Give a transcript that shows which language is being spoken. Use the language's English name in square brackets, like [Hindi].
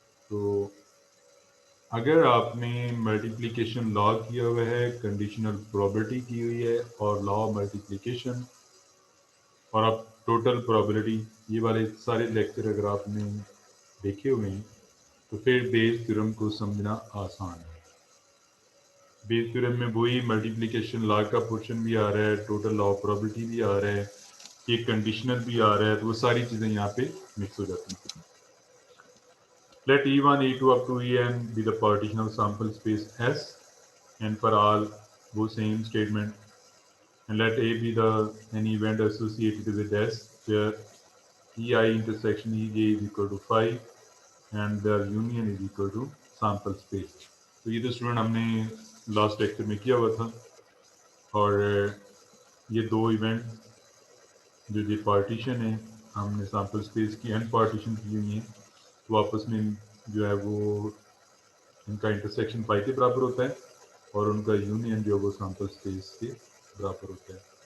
[Hindi] तो अगर आपने मल्टीप्लिकेशन लॉ किया हुआ है, कंडीशनल प्रोबेबिलिटी की हुई है, और लॉ ऑफ मल्टीप्लिकेशन, और आप टोटल प्रोबेबिलिटी, ये वाले सारे लेक्चर अगर आपने देखे हुए हैं, तो फिर बेस थ्योरम को समझना आसान है। बेस थ्योरम में वही मल्टीप्लिकेशन लॉ का पोर्शन भी आ रहा है, टोटल लॉ ऑफ प्रोबेबिलिटी भी आ रहा है, ये कंडीशनल भी आ रहा है, तो वो सारी चीज़ें यहाँ पे मिक्स हो जाती हैं। [English] Let E1, E2 up to En be the partition of sample space S, and for all वो same statement, and let A be the an event associated with S where EI intersection EJ is equal to 5 and their union is equal to sample space. [Hindi] तो ये तो student हमने last lecture में किया हुआ था, और ये दो इवेंट जो ये पार्टीशन है, हमने सैम्पल स्पेस की एन पार्टीशन की हुई है, तो आपस में जो है वो इनका इंटरसेक्शन पाई के बराबर होता है, और उनका यूनियन जो है वो सैम्पल स्पेस के बराबर होता है।